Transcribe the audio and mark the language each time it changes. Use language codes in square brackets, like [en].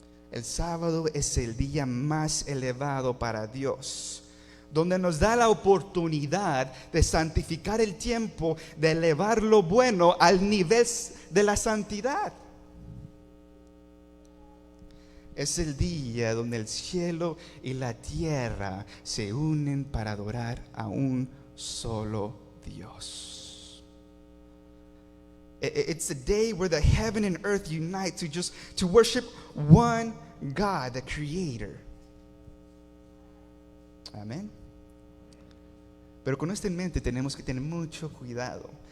[es] El sábado es el día más elevado para Dios, donde nos da la oportunidad de santificar el tiempo, de elevar lo bueno al nivel de la santidad. Es el día donde el cielo y la tierra se unen para adorar a un solo Dios. [en] It's a day where the heaven and earth unite to worship one God, the Creator. [es] Amén. Pero con esto en mente tenemos que tener mucho cuidado.